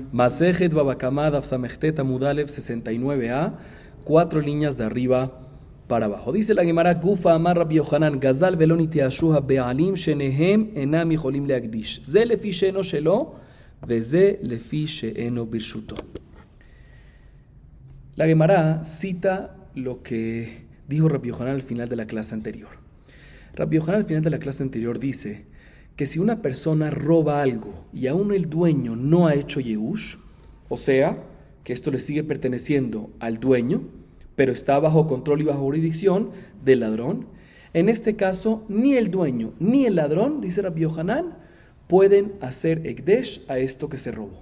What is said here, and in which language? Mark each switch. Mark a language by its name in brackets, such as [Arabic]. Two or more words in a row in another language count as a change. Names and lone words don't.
[Hebrew] מסכת בבא קמא דף ס״ט עמוד א [Spanish] 69a, 4 líneas de arriba para abajo. Dice la Gemara, [Aramaic] גופא אמר רבי יוחנן, [Hebrew] גזל ולא נתייאשו הבעלים שניהם אינם יכולים להקדיש. זה לפי שאינו שלו, וזה לפי שאינו ברשותו. [Spanish] La Gemara cita lo que dijo Rabbi Yohanan al final de la clase anterior. Rabbi Yohanan al final de la clase anterior dice que si una persona roba algo y aún el dueño no ha hecho Yehush, o sea, que esto le sigue perteneciendo al dueño, pero está bajo control y bajo jurisdicción del ladrón, en este caso ni el dueño ni el ladrón, dice Rabbi Yohanan, pueden hacer ekdesh a esto que se robó.